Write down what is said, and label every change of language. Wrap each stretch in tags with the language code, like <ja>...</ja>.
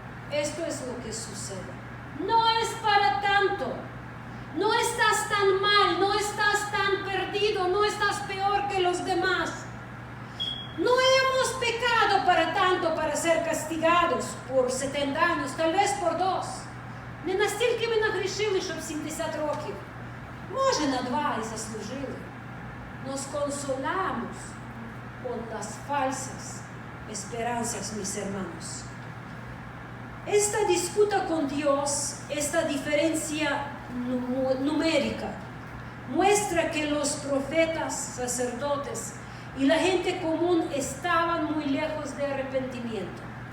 <es>Esto es lo que sucede. No es para tanto. No estás tan mal, no estás tan perdido, no estás peor que los demás. No hemos pecado para tanto para ser castigados por 70 años, tal vez por 2.</es> <uk>Не настільки ми нагрішили, щоб 70 років. Може на 2 і заслужили.</uk> <es>Nos consolamos con las falsas esperanzas, mis hermanos. Esta disputa con Dios, esta diferencia numérica, muestra que los profetas, sacerdotes y la gente común estaban muy lejos de arrepentimiento.</es>